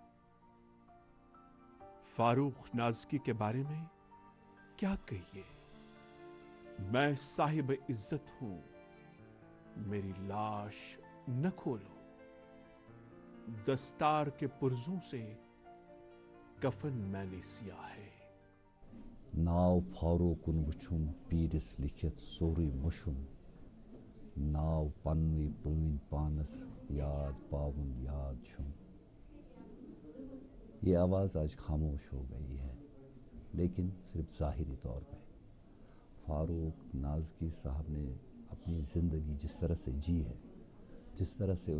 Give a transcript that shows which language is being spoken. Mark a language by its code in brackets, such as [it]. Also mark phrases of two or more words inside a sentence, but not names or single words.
[ur] فاروق نازکی کے بارے میں کیا کہیے. میں صاحب عزت ہوں، میری لاش نہ کھولو. دستار کے پرزوں سے کفن میں نے سیا ہے. [ks] नाव फारूकुन वुछुम पीरिस लिखित सोरी मुशुम। नाव पन्वी पीन पानस याद पावन याद शुम। [ur] یہ آواز آج خاموش ہو گئی ہے، لیکن صرف ظاہری طور پے. فاروق نازکی صاحب نے اپنی زندگی جس طرح سے جی ہے، جس طرح سے